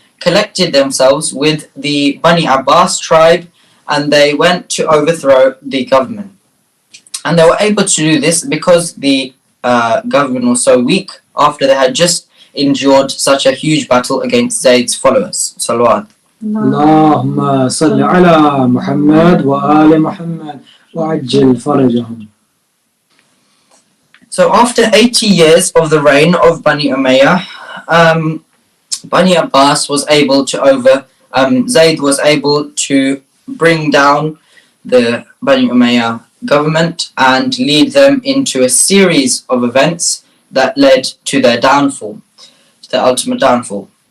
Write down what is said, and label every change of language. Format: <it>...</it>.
<en>collected themselves with the Bani Abbas tribe, and they went to overthrow the government. And they were able to do this because the government was so weak after they had just endured such a huge battle against Zayd's followers. Salawat.</en> <ar>اللهم صل على محمد وآل محمد وعجل فرجهم.</ar> <en>So after 80 years of the reign of Bani Umayyah, Bani Abbas was able to Zayd was able to bring down the Bani Umayyah government and lead them into a series of events that led to their downfall, their ultimate downfall.</en>